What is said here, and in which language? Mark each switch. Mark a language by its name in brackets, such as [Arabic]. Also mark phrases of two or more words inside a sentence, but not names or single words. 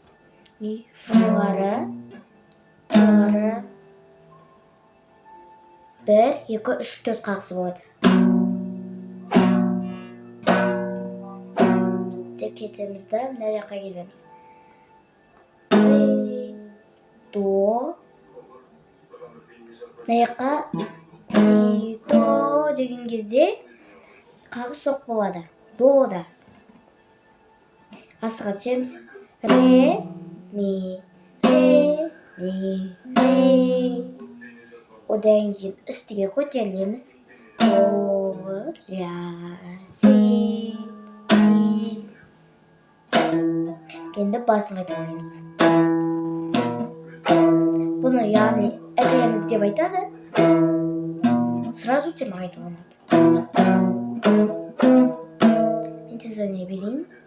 [Kazakh] Жоғары. 1, 2, 3, 4 қағысы болады. Деп кетеміз да, мына жаққа келеміз. До. Мына жаққа си, до деген кезде қағыс жоқ болады. До да. астыға түсеміз. Ре, ми, ре, ми, ре. Одан кейін үстіге көтерілеміз. До, ля, си. Енді басын қайталаймыз. Бұны яғни ілеміз деп айтады. Сразу тема қайталанады. Мен тез ойнай берейін.